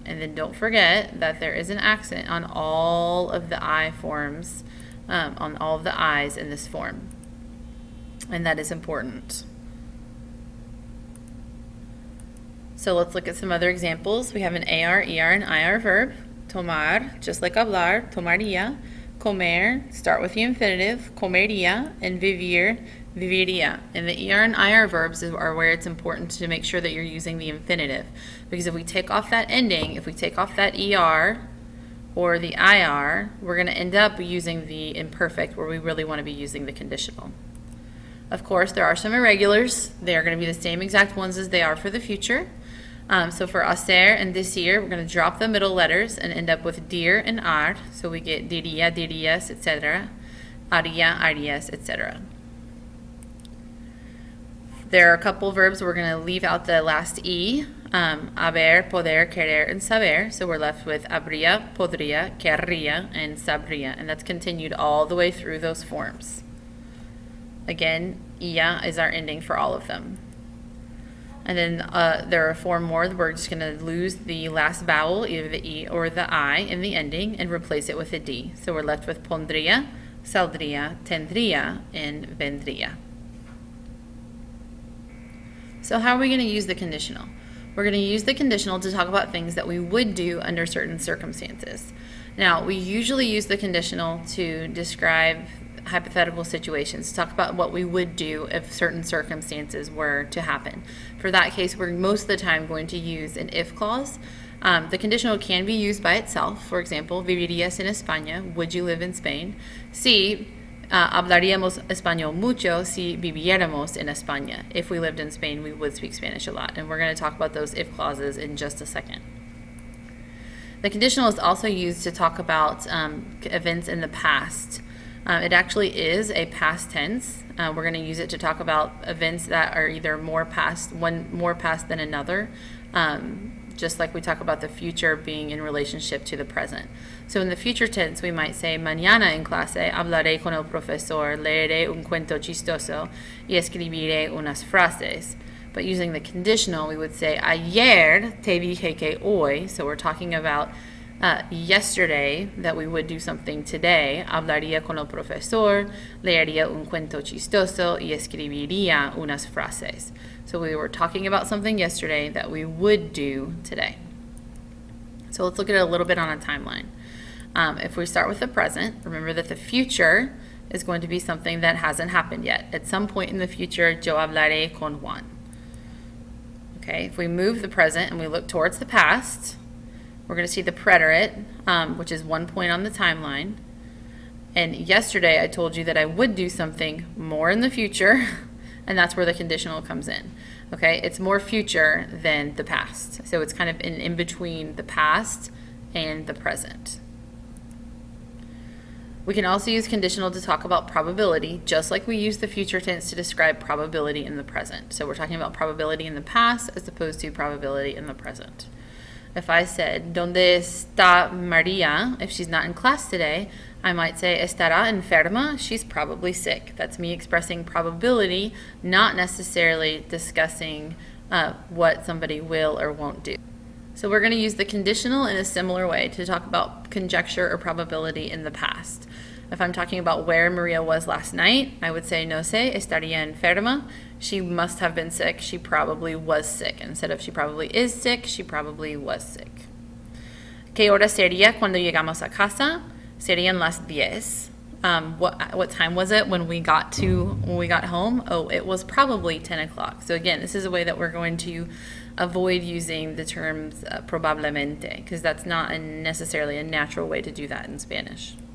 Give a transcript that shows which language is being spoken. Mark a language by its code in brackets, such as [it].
[en] And then don't forget that there is an accent on all of the I forms, on all of the I's in this form. And that is important. So let's look at some other examples. We have an AR, ER, and IR verb. Tomar, just like hablar, tomaría. Comer, start with the infinitive, comería, and vivir, viviría. And the ER and IR verbs are where it's important to make sure that you're using the infinitive. Because if we take off that ending, if we take off that ER or the IR, we're going to end up using the imperfect where we really want to be using the conditional. Of course, there are some irregulars. They are going to be the same exact ones as they are for the future. So for hacer and decir, we're going to drop the middle letters and end up with dir and ar. So we get diría, dirías, etc. Haría, harías, etc. There are a couple verbs we're going to leave out the last E. Haber, poder, querer, and saber. So we're left with habría, podría, querría, and sabría. And that's continued all the way through those forms. Again, ia is our ending for all of them. And then there are four more. We're just going to lose the last vowel, either the E or the I, in the ending and replace it with a D. So we're left with pondría, saldría, tendría, and vendría. So how are we going to use the conditional? We're going to use the conditional to talk about things that we would do under certain circumstances. Now, we usually use the conditional to describe hypothetical situations, to talk about what we would do if certain circumstances were to happen. For that case, we're most of the time going to use an if clause. The conditional can be used by itself. For example, [es] vivirías en España? [en] Would you live in Spain? [es] Sí, hablaríamos español mucho si viviéramos en España. [en] If we lived in Spain, we would speak Spanish a lot. And we're going to talk about those if clauses in just a second. The conditional is also used to talk about events in the past. It actually is a past tense. We're going to use it to talk about events that are either one more past than another, just like we talk about the future being in relationship to the present. So in the future tense, we might say, [es] mañana en clase hablaré con el profesor, leeré un cuento chistoso y escribiré unas frases. [en] But using the conditional, we would say, [es] ayer te dije que hoy, [en] so we're talking about yesterday, that we would do something today. [es] Hablaría con el profesor, leería un cuento chistoso y escribiría unas frases. [en] So we were talking about something yesterday that we would do today. So let's look at it a little bit on a timeline. If we start with the present, remember that the future is going to be something that hasn't happened yet. At some point in the future, [es] yo hablaré con Juan. [en] Okay, if we move the present and we look towards the past, we're going to see the preterite, which is 1 point on the timeline. And yesterday I told you that I would do something more in the future, and that's where the conditional comes in. Okay, it's more future than the past. So it's kind of in between the past and the present. We can also use conditional to talk about probability, just like we use the future tense to describe probability in the present. So we're talking about probability in the past as opposed to probability in the present. If I said, [es] ¿Dónde está María? [en] If she's not in class today, I might say, [es] ¿Estará enferma? [en] She's probably sick. That's me expressing probability, not necessarily discussing what somebody will or won't do. So we're going to use the conditional in a similar way to talk about conjecture or probability in the past. If I'm talking about where Maria was last night, I would say [es] no sé, estaría enferma. [en] She must have been sick. She probably was sick. Instead of she probably is sick, she probably was sick. [es] ¿Qué hora sería cuando llegamos a casa? Serían las 10. [en] What time was it when we got home? Oh, it was probably 10 o'clock. So again, this is a way that we're going to avoid using the terms probablemente, because that's not necessarily a natural way to do that in Spanish.